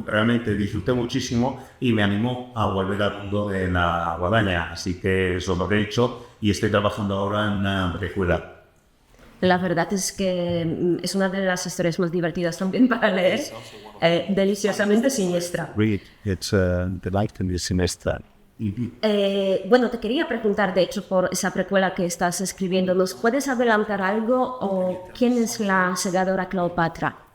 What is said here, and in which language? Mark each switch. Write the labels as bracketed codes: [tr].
[es] Realmente disfruté muchísimo y me animó a volver al mundo de la guadaña, así que eso es lo que he hecho, y estoy trabajando ahora en una precuela. La verdad es que es una de las historias más divertidas también para leer, deliciosamente siniestra. [en] Read, it's delightfully sinister. [es] Bueno, te quería preguntar, de hecho, por esa precuela que estás escribiendo, ¿nos puedes adelantar algo o quién es la segadora Cleopatra?